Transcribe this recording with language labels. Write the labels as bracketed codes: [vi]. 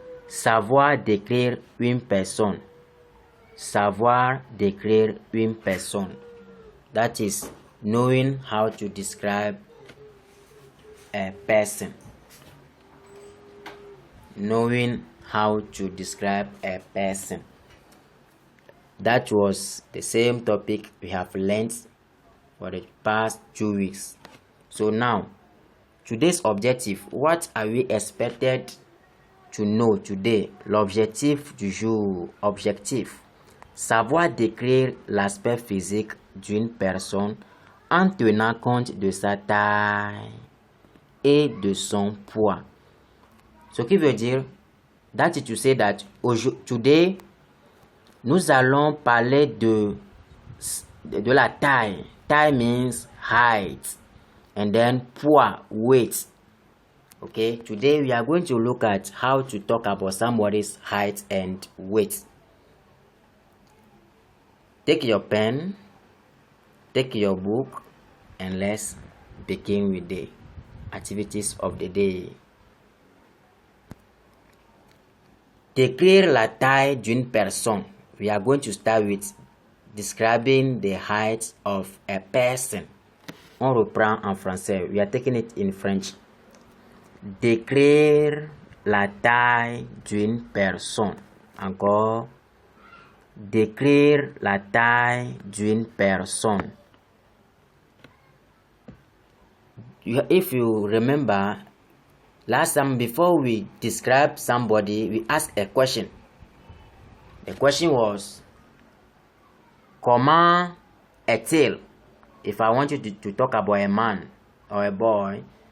[fr] Savoir décrire une personne. Savoir décrire une personne. [en] That is knowing how to describe a person. Knowing how to describe a person. That was the same topic we have learned for the past 2 weeks. So now, today's objective, what are we expected to know today? [fr] L'objectif du jour, objectif. Savoir décrire l'aspect physique d'une personne en tenant compte de sa taille et de son poids. Ce qui veut dire, [en] that is to say that today, [fr] nous allons parler de la taille. [en] Taille means height. And then poids, weight. Okay, today we are going to look at how to talk about somebody's height and weight. Take your pen, take your book, and let's begin with the activities of the day. [fr] Décrire la taille d'une personne. [en] We are going to start with describing the height of a person. [fr] On reprend en français. [en] We are taking it in French. [fr] Décrire la taille d'une personne. Encore. Décrire la taille d'une personne. [en] If you remember, last time before we describe somebody, we asked a question. The question was, [fr] comment est-il? [en] If I want you to talk about a man or a boy.